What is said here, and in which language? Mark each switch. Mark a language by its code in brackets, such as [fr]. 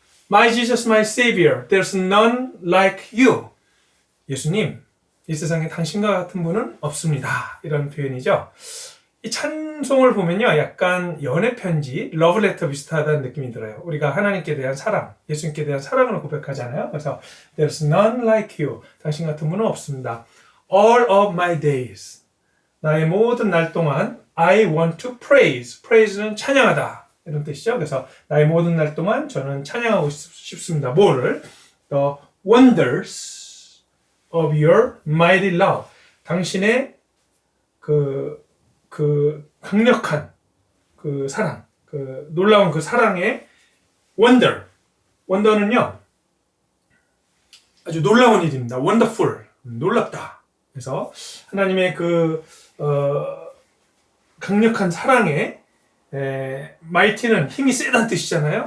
[en] My Jesus, my Savior. There's none like you. [ko] 예수님, 이 세상에 당신과 같은 분은 없습니다. 이런 표현이죠. 이 찬송을 보면요, 약간 연애편지, 러브레터 비슷하다는 느낌이 들어요. 우리가 하나님께 대한 사랑, 예수님께 대한 사랑을 고백하잖아요. [en] 그래서 There's none like you. [ko] 당신 같은 분은 없습니다. [en] All of my days. [ko] 나의 모든 날 동안 [en] I want to praise. [ko] praise는 찬양하다. 이런 뜻이죠. 그래서 나의 모든 날 동안 저는 찬양하고 싶습니다. 뭐를? [en] The wonders of your mighty love. [ko] 당신의 그 강력한 그 사랑, 그 놀라운 그 사랑의 wonder. wonder는요, 아주 놀라운 일입니다. wonderful. 놀랍다. 그래서 하나님의 그 강력한 사랑에 mighty는 힘이 세다는 뜻이잖아요.